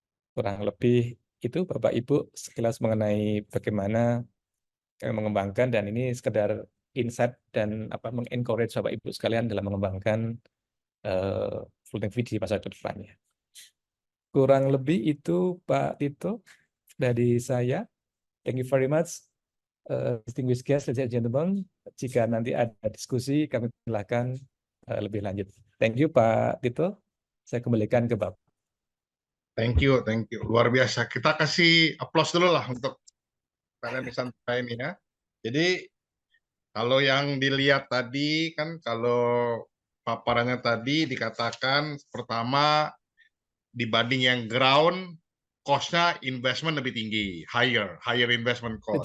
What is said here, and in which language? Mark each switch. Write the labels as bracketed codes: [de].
[id] Kurang lebih itu Bapak Ibu sekilas mengenai bagaimana kami mengembangkan, dan ini sekedar insight dan mengencourage Bapak Ibu sekalian dalam mengembangkan floating PV di masa depannya. Kurang lebih itu Pak Tito dari saya. [en] Thank you very much, distinguished guests, ladies and gentlemen. [id] Jika nanti ada diskusi, kami silakan lebih lanjut. [en] Thank you [id] Pak Tito. Saya kembalikan ke Bapak. [en] Thank you. [id] Luar biasa. Kita kasih aplaus dulu lah untuk kalian di santai ini ya. Jadi kalau yang dilihat tadi kan, kalau paparannya tadi dikatakan pertama dibanding yang ground, cost-nya investment lebih tinggi, [en] higher investment cost.